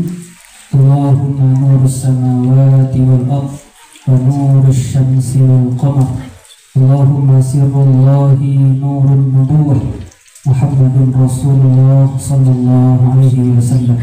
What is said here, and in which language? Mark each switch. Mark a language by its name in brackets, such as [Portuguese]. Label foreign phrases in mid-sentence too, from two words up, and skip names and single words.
[Arabic] اللهم نور السماوات والأرض ونور الشمس والقمر. اللهم سر الله نور النبوة. محمد رسول الله صلى الله عليه وسلم.